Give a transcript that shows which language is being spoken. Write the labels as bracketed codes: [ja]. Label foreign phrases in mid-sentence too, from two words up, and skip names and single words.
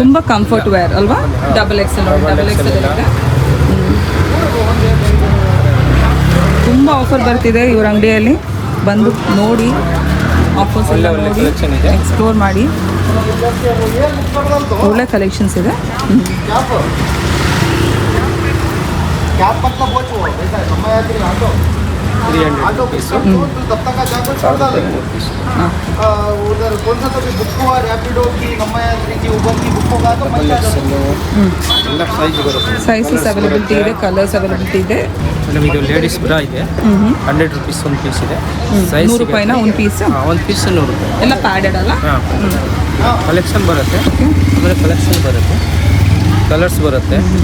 [kn] ತುಂಬ [en] comfort wear [kn] ಅಲ್ವಾ? [en] double XL [kn] ಇದೆ. ತುಂಬ ಆಫರ್ ಬರ್ತಿದೆ ಇವ್ರ ಅಂಗಡಿಯಲ್ಲಿ. ಬಂದು ನೋಡಿ, ಆಫರ್ಸ್ ಎಲ್ಲ ಒಳ್ಳೆ ನೋಡಿ, collection ಇದೆ. ಎಕ್ಸ್ಪ್ಲೋರ್ ಮಾಡಿ. ಒಳ್ಳೆ ಕಲೆಕ್ಷನ್ಸ್ ಇದೆ. [hi] क्या मतलब वो 300 रुपीस तब तक जाकर छोड़ डाले उधर कौन सा तो भी बुक हुआ रैपिडो की नम्मा यात्री की उबर की बुक होगा तो मैं [kn] ಎಲ್ಲ ಸೈಜ್ ಬರುತ್ತೆ. [en] sizes availability [kn] ಇದೆ, [en] colours availability [kn] ಇದೆ. ಮೇಡಮ್ ಇದು [en] ladies bra [kn] ಇದೆ, 100 ರೂಪೀಸ್ ಒಂದು ಪೀಸ್ ಇದೆ. ಸೈಜ್ 100 ರೂಪಾಯಿನ ಒಂದು ಪೀಸ್. ಒಂದು ಪೀಸ್ 100 ರೂಪಾಯಿ. ಎಲ್ಲ ಪ್ಯಾಡೆಡ್ ಅಲ್ಲ? ಹಾಂ, ಕಲೆಕ್ಷನ್ ಬರುತ್ತೆ. ಆಮೇಲೆ ಕಲೆಕ್ಷನ್ ಬರುತ್ತೆ, ಕಲರ್ಸ್ ಬರುತ್ತೆ.